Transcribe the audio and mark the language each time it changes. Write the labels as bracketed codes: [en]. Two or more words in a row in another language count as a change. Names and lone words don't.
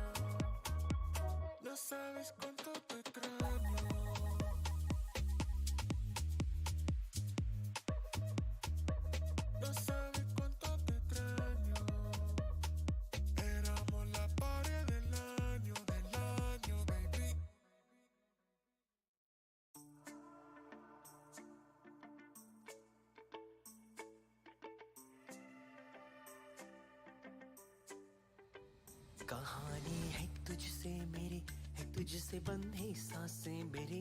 [es] No sabes cuánto te extraño. No sabes cuánto te extraño. Éramos la pared del año, baby. [hi] कहानी है तुझसे मेरी, है तुझसे बंधी सांसें मेरी.